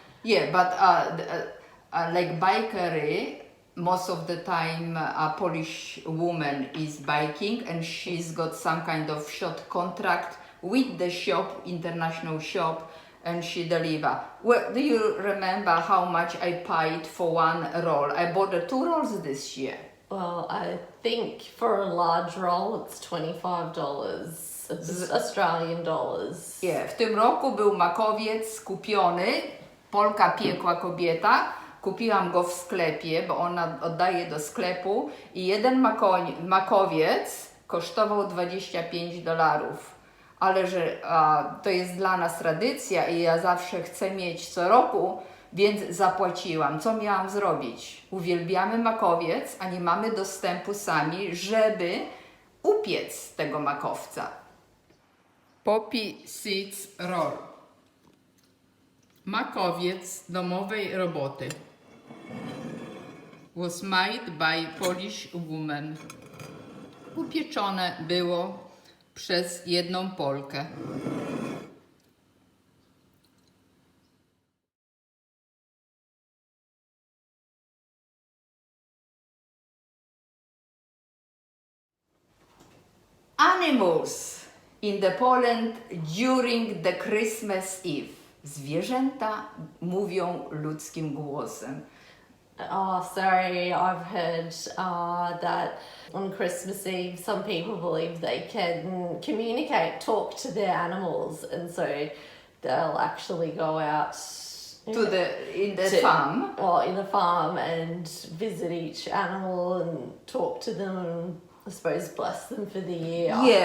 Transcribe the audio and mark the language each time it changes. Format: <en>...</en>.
<en>Yeah, but like bakery, most of the time a Polish woman is baking and she's got some kind of short contract with the shop, international shop, and she deliver. Well, do you remember how much I paid for one roll? I bought 2 rolls this year. Well, I think for a large roll it's $25 Australian dollars.</en> <pl>Yeah, w tym roku był makowiec kupiony, Polka piekła kobieta. Kupiłam go w sklepie, bo ona oddaje do sklepu i jeden makowiec kosztował $25. Ale że to jest dla nas tradycja i ja zawsze chcę mieć co roku, więc zapłaciłam. Co miałam zrobić? Uwielbiamy makowiec, a nie mamy dostępu sami, żeby upiec tego makowca.</pl> <en>Poppy Seeds Roll.</en> <pl>Makowiec domowej roboty.</pl> <en>Was made by Polish woman.</en> <pl>Upieczone było przez jedną Polkę.</pl> <en>Animals in the Poland during the Christmas Eve.</en> <pl>Zwierzęta mówią ludzkim głosem.</pl> <en>Oh, sorry, I've heard that on Christmas Eve some people believe they can communicate, talk to their animals, and so they'll actually go out In the farm. Well, in a farm and visit each animal and talk to them and I suppose bless them for the year.</en>